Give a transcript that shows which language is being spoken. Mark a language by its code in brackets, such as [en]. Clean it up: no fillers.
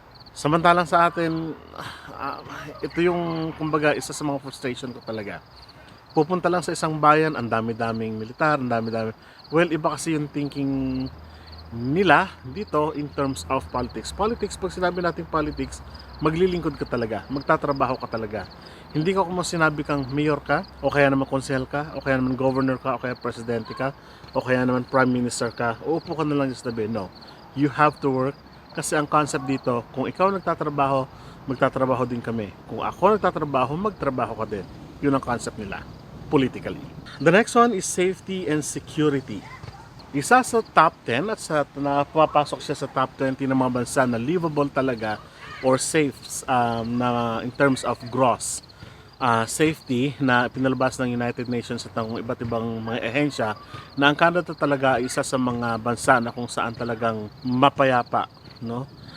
[tl] Samantalang sa atin, ito yung kumbaga isa sa mga frustration ko talaga. Pupunta lang sa isang bayan, ang dami-daming militar, ang dami-dami. Well, iba kasi yung thinking nila dito in terms of politics. Politics, pag sinabi natin politics, maglilingkod ka talaga, magtatrabaho ka talaga. Hindi ko kung sinabi kang mayor ka, o kaya naman konsehal ka, o kaya naman governor ka, o kaya presidente ka, o kaya naman prime minister ka, uupo ka na lang just tabi. [en] No, you have to work. [tl] Kasi ang concept dito, kung ikaw nagtatrabaho, magtatrabaho din kami. Kung ako nagtatrabaho, magtrabaho ka din. Yun ang concept nila, politically. [en] The next one is safety and security. [tl] Isa sa top 10 at sa napapasok siya sa top 20 ng mga bansa na livable talaga or safe na in terms of gross safety na pinalabas ng United Nations at ng iba't ibang mga ehensya na ang Canada talaga ay isa sa mga bansa na kung saan talagang mapayapa, no?